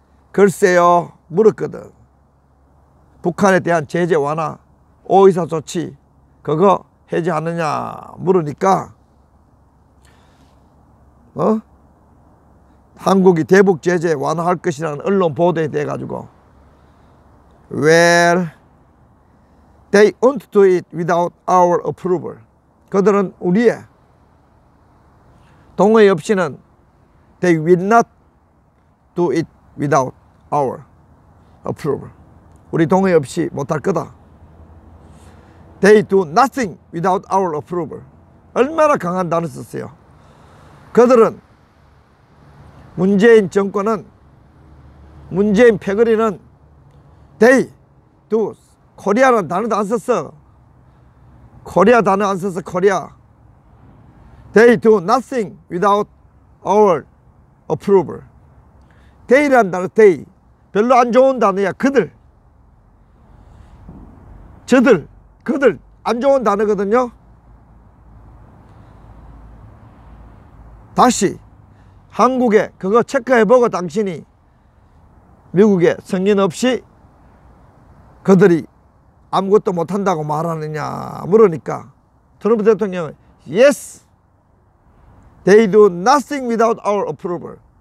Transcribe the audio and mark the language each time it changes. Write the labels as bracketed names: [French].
[Korean] 글쎄요, 물었거든. 북한에 대한 제재 완화, 오이사 조치 그거 해제하느냐 물으니까 한국이 대북 제재 완화할 것이라는 언론 보도에 대해 가지고 [English] Well, they won't do it without our approval. [Korean] 그들은 우리의 동의 없이는 [English] They will not do it without our approval. [Korean] 우리 동의 없이 못할 거다. [English] They do nothing without our approval. [Korean] 얼마나 강한 단어 썼어요. 그들은 문재인 정권은, 문재인 패거리는 [English] They do, [Korean] 코리아라는 단어도 안 썼어. 코리아 단어 안 썼어. 코리아. [English] They do nothing without our approval. [Korean] They라는 단어, they. 별로 안 좋은 단어야. 그들. 저들. 그들. 안 좋은 단어거든요. 다시 한국에 그거 체크해보고 당신이 미국에 승인 없이 그들이 아무것도 못한다고 말하느냐 물으니까 트럼프 대통령은 [English] Yes, they do nothing without our approval.